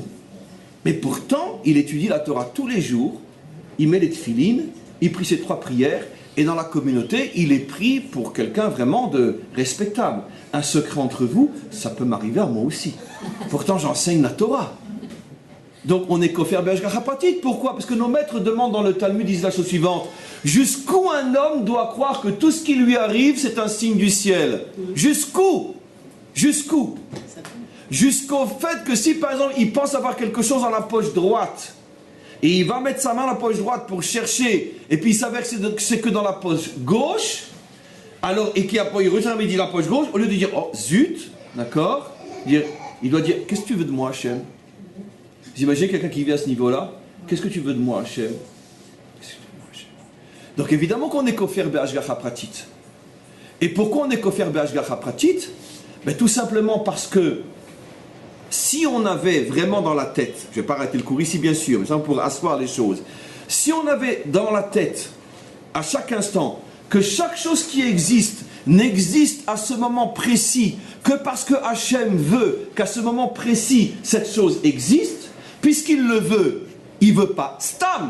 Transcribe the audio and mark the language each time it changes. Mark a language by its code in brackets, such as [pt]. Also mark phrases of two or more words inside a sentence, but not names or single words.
[fr] Mais pourtant, il étudie la Torah tous les jours, il met les tefilines, il prie ses 3 prières, et dans la communauté, il est pris pour quelqu'un vraiment de respectable. Un secret entre vous, ça peut m'arriver à moi aussi. Pourtant, j'enseigne la Torah. Donc, on est [he] כופר בהשגחה פרטית. [fr] Pourquoi? Parce que nos maîtres demandent dans le Talmud, disent la chose suivante. Jusqu'où un homme doit croire que tout ce qui lui arrive, c'est un signe du ciel? Jusqu'où? Jusqu'où? Jusqu'au fait que si, par exemple, il pense avoir quelque chose dans la poche droite, et il va mettre sa main dans la poche droite pour chercher, et puis il s'avère que c'est que dans la poche gauche, alors, et qu'il retient la poche gauche, au lieu de dire, oh, zut, d'accord, il doit dire, qu'est-ce que tu veux de moi, Hachem? Vous imaginez quelqu'un qui vit à ce niveau-là? Qu'est-ce que tu veux de moi, Hachem? Donc évidemment qu'on est [he] כופר בהשגחה פרטית. [fr] Et pourquoi on est [he] כופר בהשגחה פרטית? [fr] Ben, tout simplement parce que si on avait vraiment dans la tête, je ne vais pas arrêter le cours ici bien sûr, mais ça pour asseoir les choses, Si on avait dans la tête, à chaque instant, que chaque chose qui existe n'existe à ce moment précis que parce que Hachem veut qu'à ce moment précis, cette chose existe, puisqu'il le veut, il ne veut pas stam.